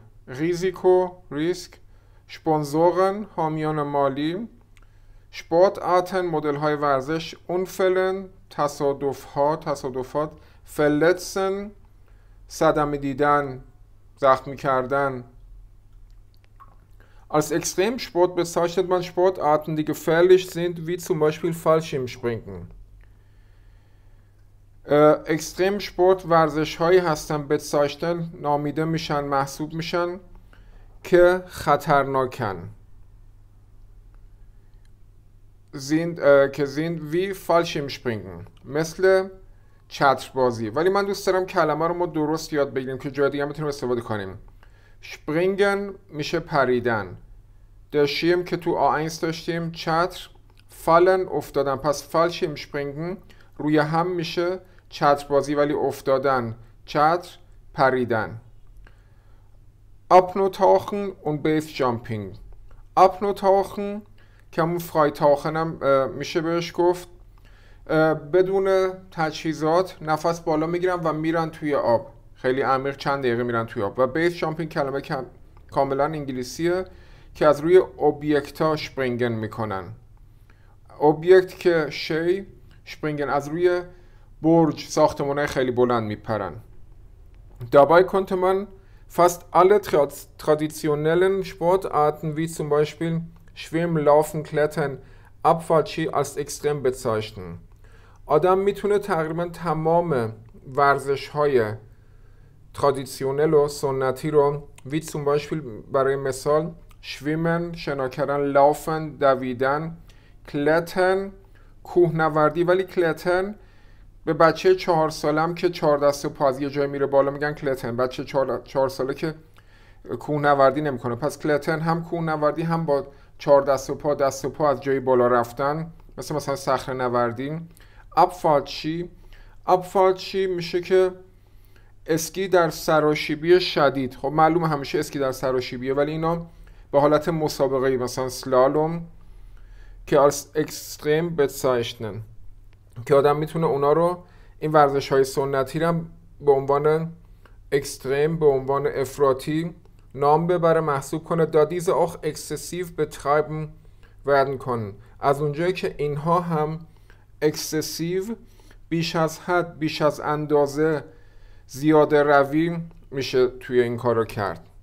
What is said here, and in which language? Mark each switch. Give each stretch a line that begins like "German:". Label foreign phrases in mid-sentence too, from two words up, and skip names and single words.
Persian: risiko ریسک. sponsoren حامیان مالی. sportarten مدل های ورزش. unfällen تصادفات. verletzen صدمه دیدن، زخمی کردن.
German: Als Extremsport bezeichnet man Sportarten, die gefährlich sind, wie zum Beispiel Fallschirmspringen.
Persian: اکستریم ورزش هایی هستن bezeichnet نامیده میشن، محسوب میشن که خطرناکن.
German: sind wie Fallschirmspringen
Persian: مثل چتربازی. ولی من دوست دارم کلمه رو ما درست یاد بگیریم که جای دیگه هم بتونیم استفاده کنیم. springen میشه پریدن. der Schirm که تو A1 داشتیم چتر. fallen افتادن، پس Fallschirmspringen روی هم میشه چتربازی ولی افتادن. چتر پریدن.
German: Apnoe-Tauchen und Base-Jumping.
Persian: Apnoe-Tauchen که همون فرایتاخن هم میشه بهش گفت، بدون تجهیزات نفس بالا میگیرن و میرن توی آب خیلی عمیق، چند دقیقه میرن توی آب. و بیس جامپینگ کلمه کاملا انگلیسیه که از روی
German: Objekte springen
Persian: میکنن. اوبیکت که شی، شپرینگن از روی برج، ساختمانهای خیلی بلند میپرن.
German: Dabei konnte man fast alle traditionellen Sportarten wie zum Beispiel Schwimmen, Laufen, Klettern, Abfahrtski als extrem bezeichnen.
Persian: آدم میتونه تقریبا تمام ورزش های ترادیسیونل و سنتی رو
German: wie zum Beispiel
Persian: برای مثال شویمن شنا کردن، لافن دویدن، کلتن کوهنوردی. ولی کلتن به بچه 4 سالم که 4 دست و پا از یه جای میره بالا میگن کلتن. بچه 4 ساله که کوهنوردی نمیکنه، پس کلتن هم کوهنوردی هم با 4 دست و پا از جای بالا رفتن، مثلا صخره نوردی. ابفالچی میشه که اسکی در سراشیبی شدید. خب معلومه همیشه اسکی در سراشیبیه، ولی اینا به حالت مسابقه‌ای مثلا سلالوم که
German: als extrem bezeichnen
Persian: که آدم میتونه اونا رو، این ورزش های سنتی رو به عنوان اکستریم، به عنوان افراطی نام ببره، محسوب کنه.
German: da diese auch exzessiv betreiben werden können.
Persian: از اونجایی که اینها هم اکسسیو، بیش از حد، بیش از اندازه، زیاده روی میشه توی این کارو کرد.